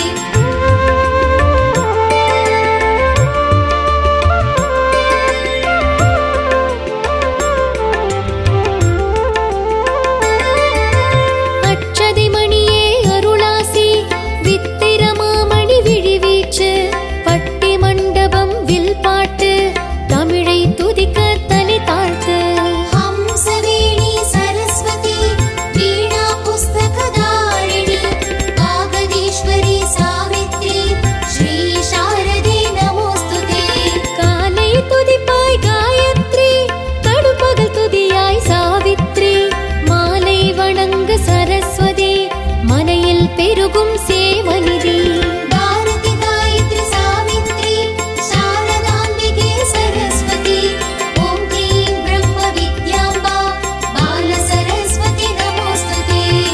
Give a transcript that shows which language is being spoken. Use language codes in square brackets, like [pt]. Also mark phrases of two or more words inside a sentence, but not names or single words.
[ta] அட்சதி மணியே அருளாசி வித்திரமாமணி விழிவீச்சு பட்டி மண்டபம் வில் பாட்டு தமிழை துதிக்க தலை தாழ்த்து [sa] हंसवेणी सरस्वती वीणा पुस्तकधारिणी कागदीश्वरी सावित्री श्री शारदे नमोस्तुते [ta] காலை துதிப்பாய் காயத்ரி கடுப்பகல் துதியாய் சாவித்ரி மாலை வணங்க சரஸ்வதி மனையில் பெருகும் சேவநிதி பாரதி காயத்ரி சாவித்ரி சாரதாம்பிகே சரஸ்வதி ஓம் க்ளீம் பிரம்ம வித்யாம்பா பால சரஸ்வதி நமோஸ்துதே